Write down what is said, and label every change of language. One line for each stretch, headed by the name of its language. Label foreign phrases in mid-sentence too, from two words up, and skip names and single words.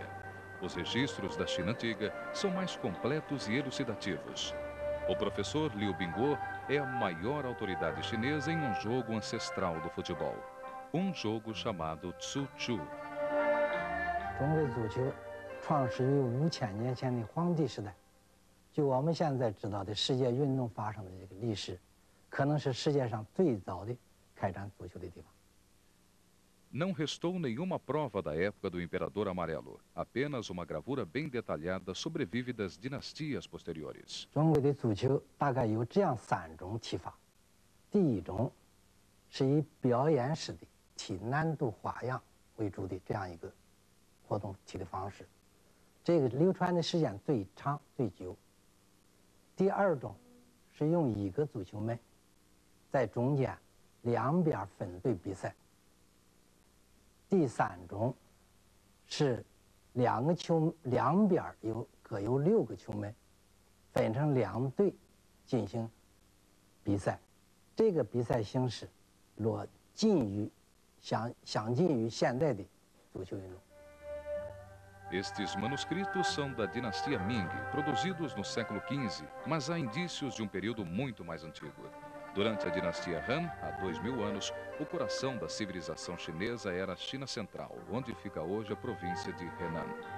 Portuguese: Os registros da China antiga são mais completos e elucidativos. O professor Liu Bingguo é a maior autoridade chinesa em um jogo ancestral do futebol. Um jogo chamado Tsu Chu.
Chinese: 中国足球创始于5000年前的黄帝时代。据我们现在知道的世界运动发生的这个历史，可能是世界上最早的开展足球的地方。
Portuguese: Não restou nenhuma prova da época do Imperador Amarelo. Apenas uma gravura bem detalhada sobrevive das dinastias posteriores.
Chinese: 中国的足球大概有这样3种踢法。第一种是以表演式的踢难度花样为主的这样一个活动踢的方式，这个流传的时间最长最久。第二种是用1个足球门，在中间2边分队比赛。第3种是两边各有6个球门，分成2队进行比赛。这个比赛形式相近于现在的足球运动。
Portuguese: Estes manuscritos são da dinastia Ming, produzidos no século XV, mas há indícios de um período muito mais antigo. Durante a dinastia Han, há 2000 anos, o coração da civilização chinesa era a China Central, onde fica hoje a província de Henan.